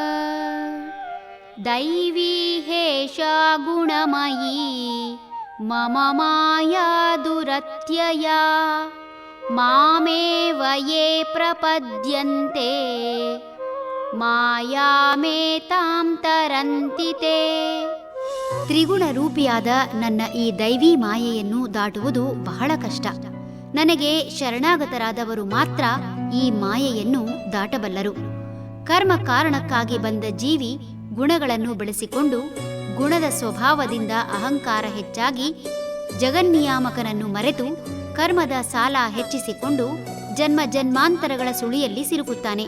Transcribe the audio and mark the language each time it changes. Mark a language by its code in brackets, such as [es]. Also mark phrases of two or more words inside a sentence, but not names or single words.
[sa] दैवी हेषा गुणमयी मम माया दुरत्यया. मामेव ये प्रपद्यन्ते ಮಾಯಾಮೇತಾಂ ತರಂತಿ ತೇ. [kn] ತ್ರಿಗುಣ ರೂಪಿಯಾದ ನನ್ನ ಈ ದೈವಿ ಮಾಯೆಯನ್ನು ದಾಟುವುದು ಬಹಳ ಕಷ್ಟ. ನನಗೆ ಶರಣಾಗತರಾದವರು ಮಾತ್ರ ಈ ಮಾಯೆಯನ್ನು ದಾಟಬಲ್ಲರು. ಕರ್ಮ ಕಾರಣಕ್ಕಾಗಿ ಬಂದ ಜೀವಿ ಗುಣಗಳನ್ನು ಬೆಳೆಸಿಕೊಂಡು ಗುಣದ ಸ್ವಭಾವದಿಂದ ಅಹಂಕಾರ ಹೆಚ್ಚಾಗಿ ಜಗನ್ನಿಯಾಮಕನನ್ನು ಮರೆತು ಕರ್ಮದ ಸಾಲ ಹೆಚ್ಚಿಸಿಕೊಂಡು ಜನ್ಮ ಜನ್ಮಾಂತರಗಳ ಸುಳಿಯಲ್ಲಿ ಸಿಲುಕುತ್ತಾನೆ.